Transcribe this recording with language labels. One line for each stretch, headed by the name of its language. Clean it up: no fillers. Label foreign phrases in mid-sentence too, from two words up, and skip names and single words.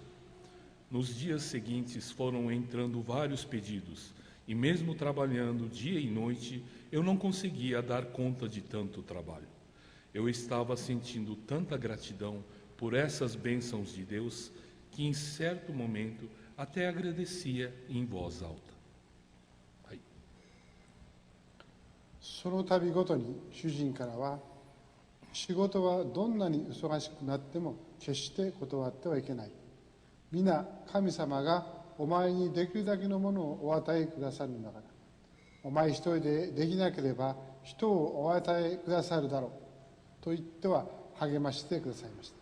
Portuguese: Nos dias seguintes foram entrando vários pedidos, e mesmo trabalhando dia e noite, eu não conseguia dar conta de tanto trabalho. Eu estava sentindo tanta gratidão por essas bênçãos de Deus, que em certo momento até agradecia em voz alta.
Japanese: その度ごとに主人からは、仕事はどんなに忙しくなっても決して断ってはいけない。皆神様がお前にできるだけのものをお与えくださるんだから、お前一人でできなければ人をお与えくださるだろうと言っては励ましてくださいました。